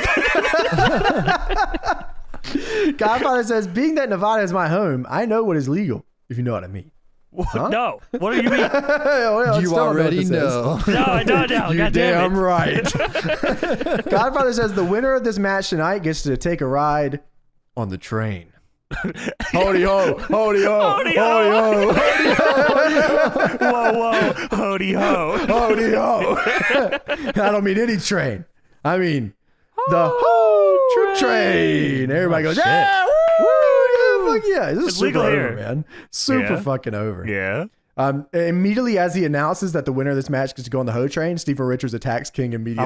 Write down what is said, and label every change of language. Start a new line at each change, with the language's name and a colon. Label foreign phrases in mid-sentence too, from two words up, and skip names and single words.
English: Godfather says, being that Nevada is my home, I know what is legal, if you know what I mean. Huh? No. What do you mean? You already know. No, I don't know. You're God damn damn it. right. Godfather says, the winner of this match tonight gets to take a ride on the train. Hody ho, hody ho, hody ho, hody ho. Whoa, whoa. Hody ho. Hody ho. I don't mean any train. I mean the ho train. Everybody goes, yeah, woo, yeah, fuck yeah. This is super legal over, here. man. Super fucking over. Yeah. Immediately as he announces that the winner of this match gets to go on the Ho train, Steven Richards attacks King immediately.